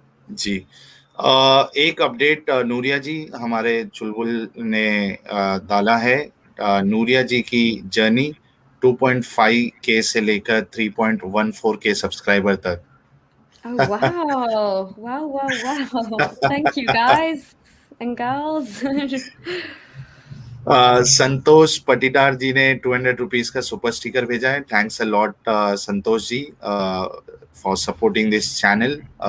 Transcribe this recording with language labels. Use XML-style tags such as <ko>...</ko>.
<hi>जी, एक अपडेट नूरिया जी हमारे चुलबुल ने डाला है। नूरिया जी की जर्नी 2.5K से लेकर 3.14K सब्सक्राइबर तक।</hi> <en>Oh wow. Thank you guys and girls.</en> <hi>संतोष पटीदार जी ने 200 रुपीज का सुपर स्टिकर भेजा है।</hi> <en>Thanks a lot Santosh ji for supporting this channel.</en>